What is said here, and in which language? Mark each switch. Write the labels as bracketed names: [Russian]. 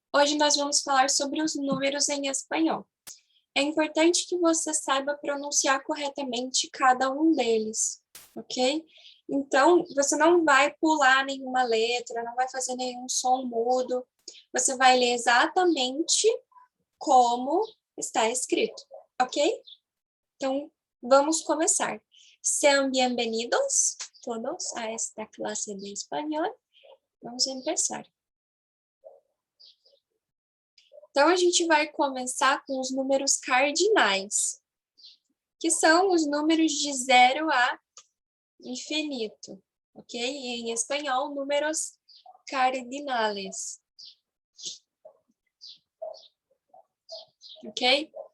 [Portuguese] Hoje nós vamos falar sobre os números em espanhol. É importante que você saiba pronunciar corretamente cada um deles, ok? Então, você não vai pular nenhuma letra, não vai fazer nenhum som mudo. Você vai ler exatamente como está escrito, ok? Então, vamos começar. [Spanish] Sean bienvenidos todos a esta clase de espanhol. [Portuguese] Vamos começar. Então, a gente vai começar com os números cardinais, que são os números de 0 a infinito, ok? E em espanhol, números cardinales, ok?